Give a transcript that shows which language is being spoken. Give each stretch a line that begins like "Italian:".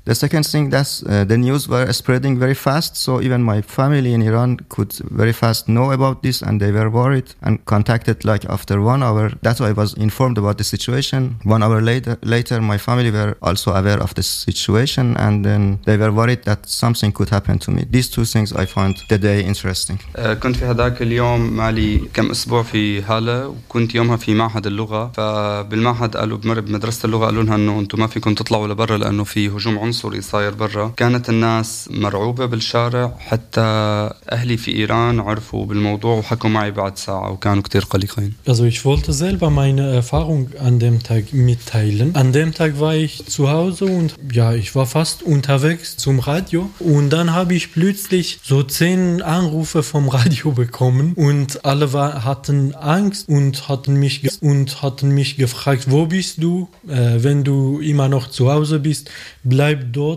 English: The second thing that's the news were spreading very fast, so even my family in Iran could very fast know about this and they were worried and contacted like after 1 hour. That's why I was informed about the situation. 1 hour later my family were also aware of the situation and then they were worried that something could happen. happened to me. These two things I find the day interesting.
Arabic: كنت في هذاك اليوم مالي كم أسبوع في هالة وكنت يومها في معهد اللغة فبالمعهد قالوا بمر بمدرسة اللغة قالوا لها إنه أنتم ما فيكم تطلعوا لبرا لأنه في هجوم عنصري صاير برا. كانت الناس مرعوبة بالشارع حتى أهلي في إيران عرفوا بالموضوع وحكوا معي بعد ساعة وكانوا كتير قلقين.
German: Also ich wollte selber meine Erfahrung an dem Tag mitteilen. An dem Tag war ich zu Hause und ja, ich war fast unterwegs zum Radio und dann habe ich plötzlich so 10 Anrufe vom Radio bekommen und alle hatten Angst und hatten mich gefragt, wo bist du, wenn du immer noch zu Hause bist, bleib dort,